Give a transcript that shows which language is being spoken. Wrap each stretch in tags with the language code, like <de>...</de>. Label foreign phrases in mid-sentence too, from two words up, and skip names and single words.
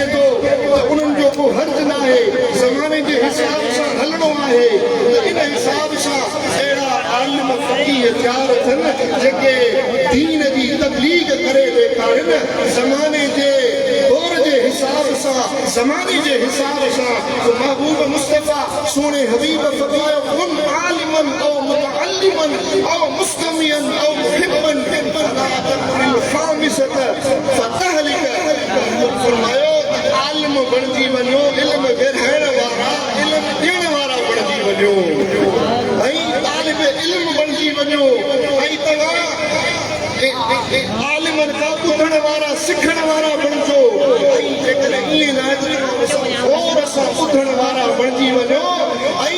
<sd>थो त उन्हनि जो को हर्ज़ न आहे ज़माने जे हिसाब सां हलणो आहे त इन हिसाब सां अहिड़ा आलिम फ़क़ीह तयारु थियनि जेके दीन जी तबलीग करे ॾेखारनि ज़माने जे दौर जे हिसाब सां ज़माने जे हिसाब सां महबूब मुस्तफ़ा सोने हबीब फरमायो</sd> <ar>كن عالماً أو متعلماً أو مستمعاً أو محباً فلا تكن الخامس فتهلك</ar> <sd>फरमायो आलिम बणिजी वञो इल्म विरहाइण वारा इल्म ॾियण वारा बणिजी वञो ऐं तालिब इल्म बणिजी वञो ऐं तव्हां आलिमन खां ॿुधण वारा सिखण वारा बणिजो ऐं जेकॾहिं ईअं न गौर सां ॿुधण वारा बणिजी वञो ऐं</sd>